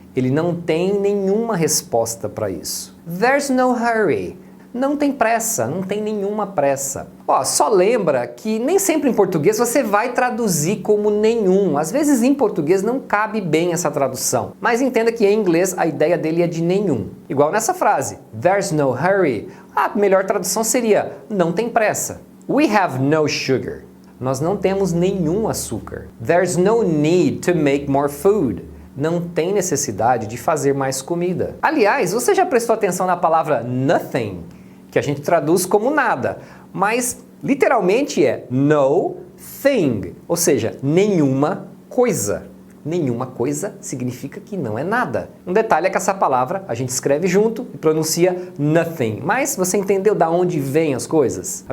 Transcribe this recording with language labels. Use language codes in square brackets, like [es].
[pt] Ele não tem nenhuma resposta para isso. [en] There's no hurry. [pt] Não tem pressa, não tem nenhuma pressa. Só lembra que nem sempre em português você vai traduzir como nenhum. Às vezes em português não cabe bem essa tradução. Mas entenda que em inglês a ideia dele é de nenhum. Igual nessa frase, [en] there's no hurry. [pt] A melhor tradução seria, não tem pressa. [en] We have no sugar. [pt] Nós não temos nenhum açúcar. [en] There's no need to make more food. [pt] Não tem necessidade de fazer mais comida. Aliás, você já prestou atenção na palavra nothing? Que a gente traduz como nada, mas literalmente é no thing, ou seja, nenhuma coisa. Nenhuma coisa significa que não é nada. Um detalhe é que essa palavra a gente escreve junto e pronuncia nothing, mas você entendeu da onde vêm as coisas?